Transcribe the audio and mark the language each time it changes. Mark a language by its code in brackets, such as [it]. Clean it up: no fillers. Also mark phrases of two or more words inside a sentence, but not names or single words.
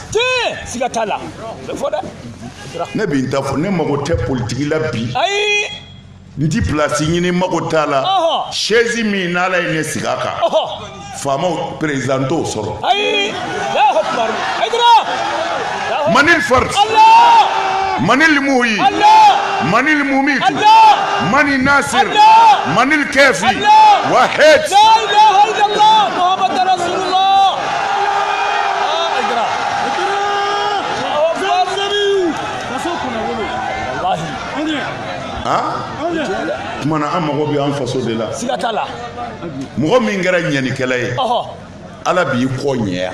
[bm] siga t'a la bɛ fɔ dɛ ne bɛ n ta fɔ ne mago tɛ politiki la bi n ti place ɲini mago t'a la chaise min n'Ala ye ne sigi a kan faamaw président t'o sɔrɔ [ar] الله أكبر Hayidara من الفرد من المحيي من المميت من النصير من الكافي واحد لا إله إلا الله محمد رسول الله [bm] kumana an mago bɛ an faso de la siga t'a la mɔgɔ min kɛra ɲɛnikɛla ye ala b'i kɔ ɲɛ